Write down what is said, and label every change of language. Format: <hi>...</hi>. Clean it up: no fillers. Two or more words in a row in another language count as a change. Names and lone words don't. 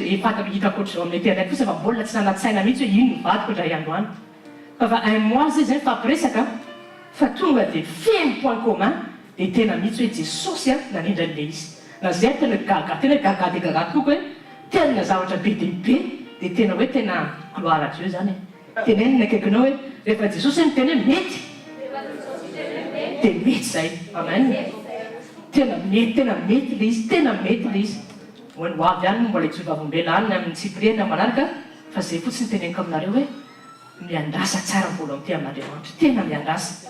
<mg>izy efa hitako ohatr'izao amin'ny internet fotsy fa mbola tsy nanatsaina mihitsy hoe ino vadiko indray androany fa 1 mois zay zay fampiresaka fa tonga dia feno</mg> <fr>point commun</fr> <mg>dia tena mihitsy hoe Jesosy nanindra an'le izy na zay tena gaga tena hoe gaga dia gaga tokoa hoe tena zavatra be dia be dia tena hoe tena</mg> <fr>gloire à Dieu</fr> <mg>zany tenenina akaikinao hoe rehefa Jesosy miteny hoe mety dia mety zay amen tena mety le izy tena mety le izy hoany hoavy ihany mbola itsovavombela any amin'ny Cyprien manaraka fa zay fotsiny teneniko aminareo hoe miandasa tsara volonté amin'Andriamanitra tena miandasa.</mg>